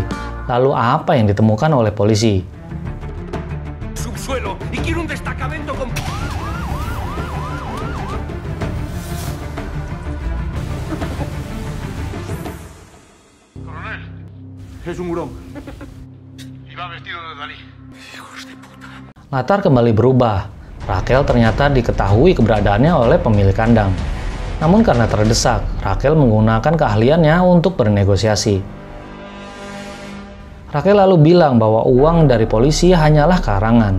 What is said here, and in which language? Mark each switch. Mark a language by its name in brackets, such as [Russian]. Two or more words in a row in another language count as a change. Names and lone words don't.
[Indonesian] Lalu apa yang ditemukan oleh polisi? [Spanish] Subsuelo y quiero un destacamento con... Coronel, es un hurón. Y va vestido de Dalí. Hijos de puta. [Indonesian] Latar kembali berubah. Rachel ternyata diketahui keberadaannya oleh pemilik kandang. Namun karena terdesak, Rachel menggunakan keahliannya untuk bernegosiasi. Rachel lalu bilang bahwa uang dari polisi hanyalah karangan.